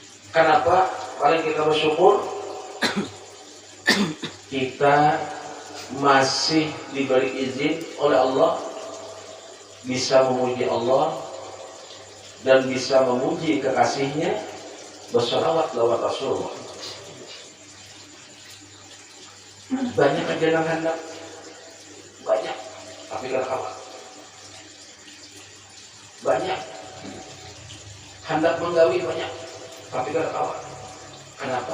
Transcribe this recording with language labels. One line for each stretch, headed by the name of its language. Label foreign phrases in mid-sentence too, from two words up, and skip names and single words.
Indonesian: Kenapa paling kita bersyukur? Kita masih diberi izin oleh Allah bisa memuji Allah dan bisa memuji kekasihnya, bersalawat lewat Rasulullah. Banyak kejadian hendak, banyak, tapi gak kawan. Banyak hendak menggawi, banyak, tapi gak kawan. Kenapa?